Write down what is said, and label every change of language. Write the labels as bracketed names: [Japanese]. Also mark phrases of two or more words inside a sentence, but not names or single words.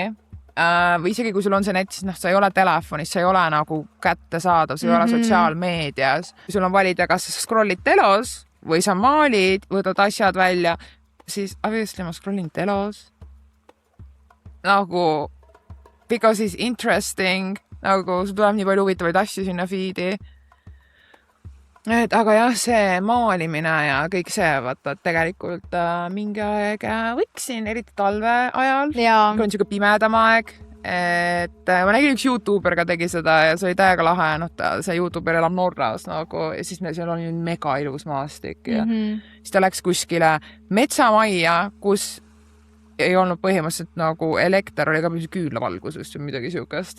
[Estonian] Või isegi kui sul on see net, siis sa ei ole telefonis, sa ei ole nagu kätte saadav, sa ei ole sotsiaalmeedias. Sul on valida, kas sa scrollid telos või sa maalid, võtad asjad välja, siis obviously ma scrollin telos. Nagu, [English] because it's interesting, [Estonian] nagu sul tuleb nii palju huvitavaid asju sinna feed'i. Aga jah, see maalimine ja kõik see, vaata, et tegelikult mingi aeg võiksin, eriti talve ajal, kui on niisugune pimedam aeg, et ma nägin üks YouTuber ka tegi seda ja see oli täiega lahe, see YouTuber elab Norras nagu, ja siis seal on mega ilus maastik ja siis ta läks kuskile metsamajja, kus ei olnud põhimõtteliselt nagu elekter, oli ka küünlavalgusest või midagi siukest.